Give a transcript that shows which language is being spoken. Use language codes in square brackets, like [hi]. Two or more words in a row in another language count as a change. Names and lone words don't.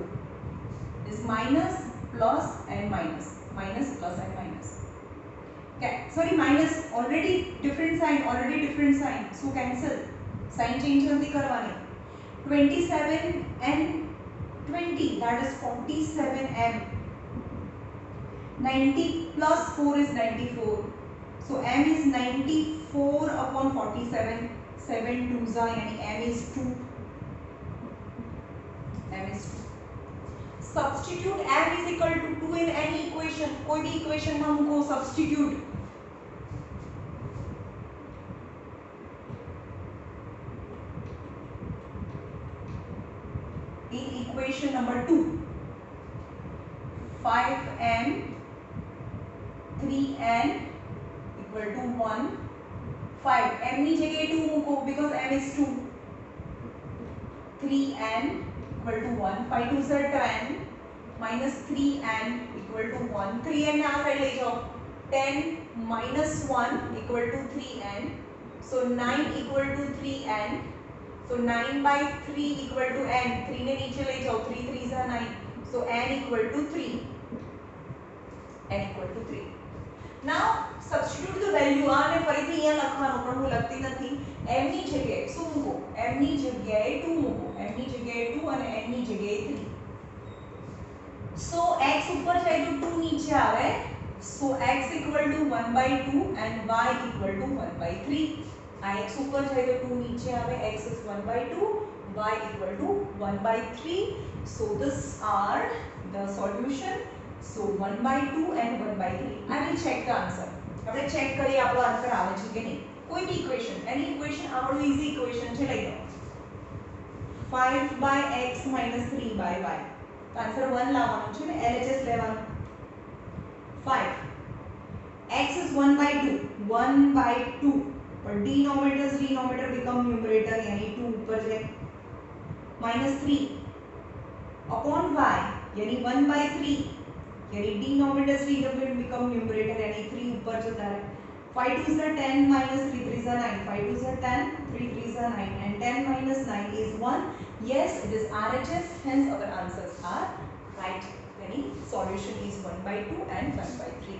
[en] This minus plus and minus plus and minus. Okay, sorry minus already different sign so cancel sign change નથી કરવાની. 27 and 20 that is 47m. 90 plus 4 is 94. so m is 94/47. 7 2s are yani m is 2. substitute m is equal to 2 in any equation. [hi] कोई भी [en] equation [hi] में हमको [en] substitute in equation number 2 5m 3n equal to 1 5 m [gu] ની જગ્યાએ 2 મૂકો [en] because m is 2 3n equal to 1 5 2s are 10 minus 3n equal to 1 3n [gu] ને આ સાઈડ લઈ જાઓ [en] 10 minus 1 equal to 3n so 9 equal to 3n so 9/3 equal to n 3 [gu] ને નીચે લઈ જાઓ [en] 3 3s are 9 so n equal to 3. now substitute the value [gu] આને ફરીથી અહીંયા લખવાનું પણ હું લખતી નથી. m ની જગ્યાએ શું મૂકો m ની જગ્યાએ 2 મૂકો m ની જગ્યાએ 2 અને n ની જગ્યાએ 3. [en] so x [gu] ઉપર જાય તો 2 નીચે આવે [en] so x equal to 1/2 and y equal to 1/3. [gu] આ x ઉપર જાય તો 2 નીચે આવે [en] x is 1/2 y equal to 1/3. so this are the solution. so 1/2 and 1/3. I will check the answer. [gu] આપણે ચેક કરીએ આપણો આન્સર આવે છે કે નહીં. કોઈ બી ઇક્વેશન [en] any equation [gu] આપણો [en] easy equation [gu] છે લઈ લો 5/x - 3/y. આન્સર 1 લાવવાનું છે ને LHS લેવાનું [en] 5 x is 1/2 but denominator become numerator [hi] यानी 2 ऊपर जाए [en] -3 upon y [hi] यानी 1/3 यानी [en] denominator become numerator [hi] यानी 3 ऊपर जता रहे [en] 5 2s are 10 minus 3 3s are 9. 5 2s are 10, 3 3s are 9, and 10 minus 9 is 1. Yes, it is RHS, hence our answers are right. Meaning solution is 1 by 2 and 1 by 3.